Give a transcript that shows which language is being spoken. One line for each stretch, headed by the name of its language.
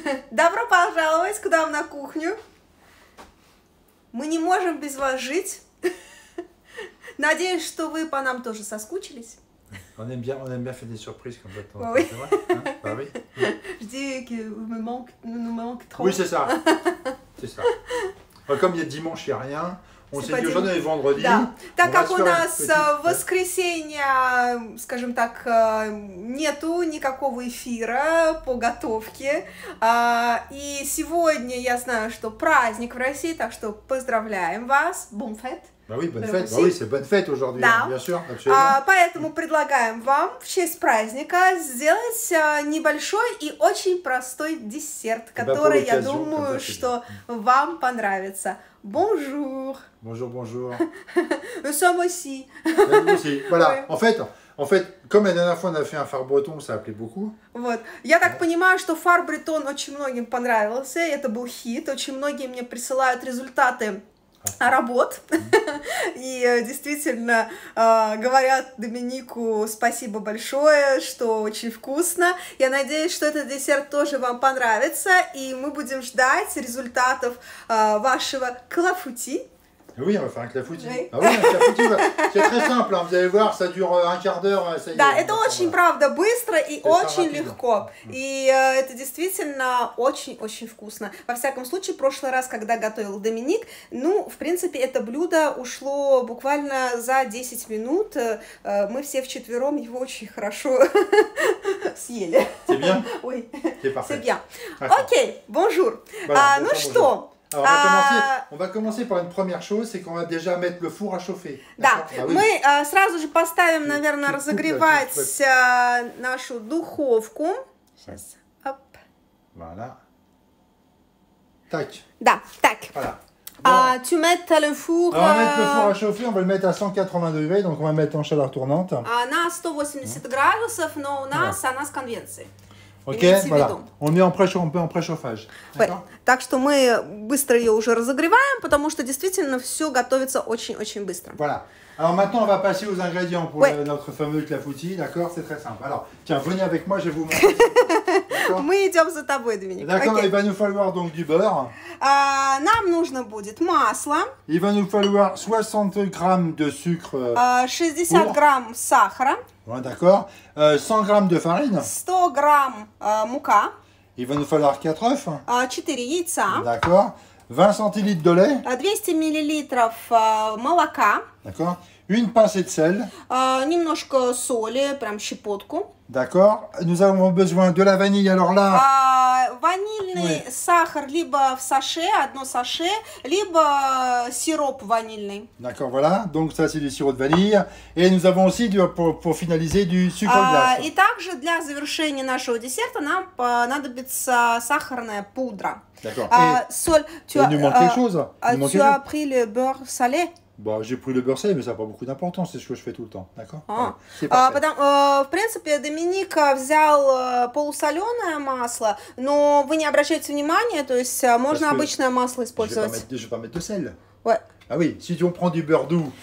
Russian: Добро пожаловать к нам на кухню. Мы не можем без вас жить. Надеюсь, что вы по нам тоже соскучились.
French: On aime bien faire des surprises comme ça. Oui. C'est vrai, hein? Bah oui. Je dis que nous manque trop. Oui, c'est ça. C'est ça. Comme il y a dimanche, il n'y a rien. On s'est dit aujourd'hui est vendredi.
Russian: Да. Так как у нас в воскресенье, скажем так, нету никакого эфира по готовке. И сегодня я знаю, что праздник в России, так что поздравляем вас.
French: Bon fête. Bah oui, bonne fête. Bah oui, c'est bonne fête aujourd'hui,
Russian: Да.
French: bien sûr, absolument.
Russian: Поэтому предлагаем вам в честь праздника сделать небольшой и очень простой десерт, который, я думаю, что вам понравится.
French: Bonjour. Bonjour, bonjour. Nous sommes aussi. Nous aussi. Voilà. Ouais. En fait, comme la dernière fois on a fait un phare breton, ça a plu beaucoup.
Russian: Вот. Я так понимаю, что фар бретон очень многим понравился, это был хит, очень многие мне присылают результаты работ, и действительно говорят Доминику спасибо большое, что очень вкусно. Я надеюсь, что этот десерт тоже вам понравится, и мы будем ждать результатов вашего клафути.
French: Oui, on va faire un clafoutis. Oui. Ah oui, un clafoutis, c'est très simple, hein. Vous allez voir, ça dure un quart d'heure.
Russian: Да, это очень, правда, быстро и очень легко. И это действительно очень-очень вкусно. Во всяком случае, в прошлый раз, когда готовил Доминик, ну, в принципе, это блюдо ушло буквально за 10 минут. Мы все вчетвером его очень хорошо съели.
French: C'est bien? Oui, c'est bien. Окей, bonjour.
Russian: Ну что?
French: Alors, on va commencer par une première chose, c'est qu'on va déjà mettre le four à chauffer.
Russian: Да, мы сразу же поставим, наверное, разогревать нашу духовку. Сейчас, оп.
French: Voilà. Tac.
Russian: Да, так.
French: Voilà. Tu mets le four... Alors, on va mettre le four à chauffer, on va le mettre à 180 degrés, donc on va mettre en chaleur tournante.
Russian: На 180 градусов, но у нас она с конвенцией.
French: Ok, voilà. On met en préchauffage.
Russian: Так что мы быстро ее уже разогреваем, потому что действительно все готовится очень-очень быстро.
French: Voilà. Alors maintenant, on va passer aux ingrédients pour notre fameux clafoutis, d'accord? C'est très simple. Alors, tiens, venez avec moi, je vais vous montrer.
Russian: Мы идем за тобой, Доминик.
French: D'accord, il va nous falloir donc du beurre.
Russian: Нам нужно будет масло.
French: Il va nous falloir 60 grammes de sucre.
Russian: 60 грамм сахара.
French: Ouais, d'accord. 100 grammes de farine.
Russian: 100 грамм мука.
French: Il va nous falloir 4 œufs.
Russian: 4 яйца.
French: D'accord. 20 centilitres de lait.
Russian: 200 миллилитров молока.
French: D'accord. Une pincée de sel.
Russian: Немножко соли, прям щепотку.
French: D'accord. Nous avons besoin de la vanille. Alors là...
Russian: Ванильный сахар либо в саше, одно саше, либо сироп ванильный.
French: D'accord, voilà. Donc ça, c'est du sirop de vanille. Et nous avons aussi, pour finaliser, du sucre glace.
Russian: И также для завершения нашего десерта нам понадобится сахарная пудра.
French: D'accord.
Russian: Соль.
French: Il nous manque quelque chose. Tu as pris le beurre salé? Bon, j'ai pris le beurre salé, mais ça n'a pas beaucoup d'importance, c'est ce que je fais tout le temps, d'accord?
Russian: В принципе, Доминик взял полусоленое масло, но вы не обращайте внимания, то есть можно обычное масло использовать.
French: Je vais pas mettre de sel. Ouais. Ah oui, si on prend du beurre doux.